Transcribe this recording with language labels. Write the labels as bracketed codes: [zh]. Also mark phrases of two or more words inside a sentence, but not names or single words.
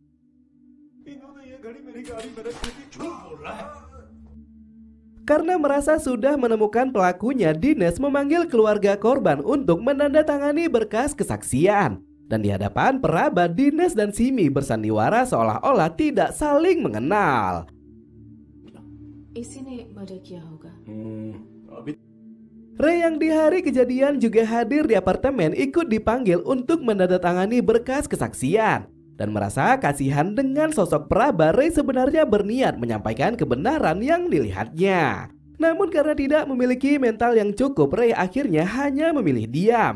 [id] Karena merasa sudah menemukan pelakunya, Dinesh memanggil keluarga korban untuk menandatangani berkas kesaksian. Dan di hadapan peraba, Dinesh dan Simi bersandiwara seolah-olah tidak saling mengenal. [hi] इसने मर्डर किया होगा। [id] Ray yang di hari kejadian juga hadir di apartemen ikut dipanggil untuk menandatangani berkas kesaksian. Dan merasa kasihan dengan sosok peraba, Ray sebenarnya berniat menyampaikan kebenaran yang dilihatnya. Namun karena tidak memiliki mental yang cukup, Ray akhirnya hanya memilih diam.